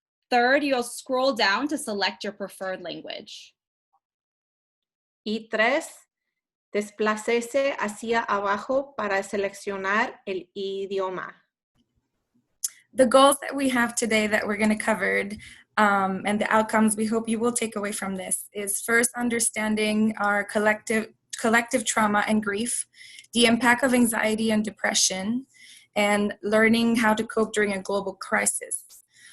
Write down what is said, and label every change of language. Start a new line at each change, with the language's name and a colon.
English: Third, you'll scroll down to select your preferred language.
Spanish: Y tres, desplacese hacia abajo para seleccionar el idioma.
English: The goals that we have today that we're going to cover and the outcomes we hope you will take away from this is first understanding our collective trauma and grief, the impact of anxiety and depression, and learning how to cope during a global crisis.